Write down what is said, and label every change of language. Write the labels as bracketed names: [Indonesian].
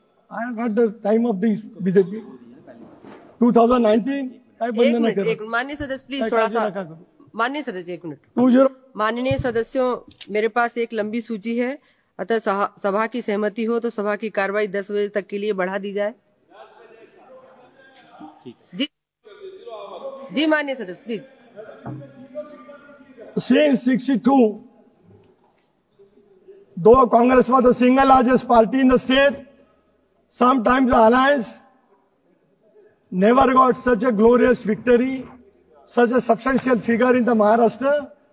[English] I have got the time of this BJP. [Marathi] 2019 काय बंद नाही करत. [Hindi] एक माननीय सदस्य प्लीज थोड़ा सा, माननीय सदस्य एक मिनट। 20 माननीय सदस्यों, मेरे पास एक लंबी सूची है, अतः सभा की सहमति हो तो सभा की कार्रवाई 10 बजे तक के लिए बढ़ा दी जाए। जी जी माननीय सदस्य please. [English] Since 62, though Congress was the single largest party in the state, sometimes the alliance never got such a glorious victory, such a substantial figure in the Maharashtra.